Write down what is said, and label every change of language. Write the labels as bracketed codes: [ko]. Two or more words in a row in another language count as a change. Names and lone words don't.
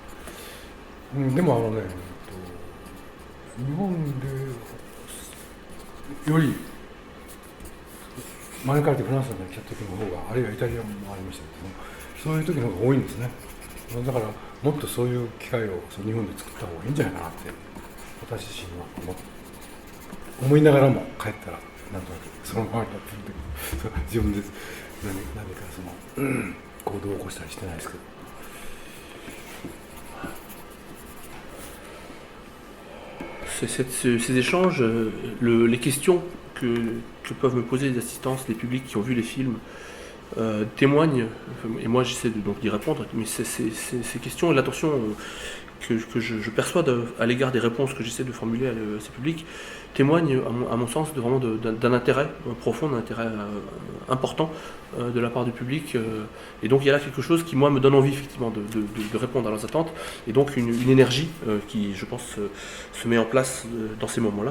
[ja] でも日本でより招かれてフランスに来た時の方が、あるいはイタリアもありましたけど、そういう時の方が多いんですね。だからもっとそういう機会を日本で作った方がいいんじゃないかなって、私自身は思いながらも帰ったらなんとなくそのままになってるんで、自分で何か行動を起こしたりしてないですけど。 [fr] Ces échanges, les questions que peuvent me poser les assistances, les publics qui ont vu les films, témoignent, et moi j'essaie donc d'y répondre, mais ces questions et l'attention que je perçois à l'égard des réponses que j'essaie de formuler à ces publics témoignent à mon sens vraiment d'un intérêt profond, d'un intérêt important de la part du public, et donc il y a là quelque chose qui moi me donne envie effectivement de répondre à leurs attentes, et donc une énergie qui je pense se met en place dans ces moments-là.